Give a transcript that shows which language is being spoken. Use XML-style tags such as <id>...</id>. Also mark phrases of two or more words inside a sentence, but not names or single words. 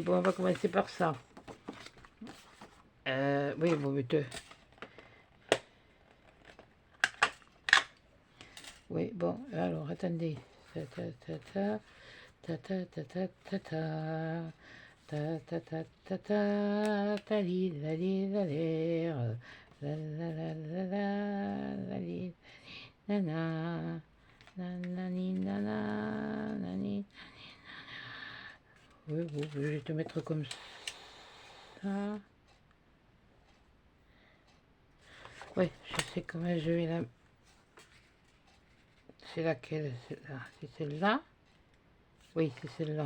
<fr>Bon, on va commencer par ça. Oui, bon, mais oui, bon, alors, attendez. Ta ta ta ta. Ta ta ta ta ta ta. Ta ta ta ta ta. Ta li la li la l'air. La la la la la la li. Nana. Nanani nana. Nani. Oui, bon, je vais te mettre comme ça. Oui, je sais comment je vais la... C'est laquelle? C'est celle-là? Oui, c'est celle-là.</fr>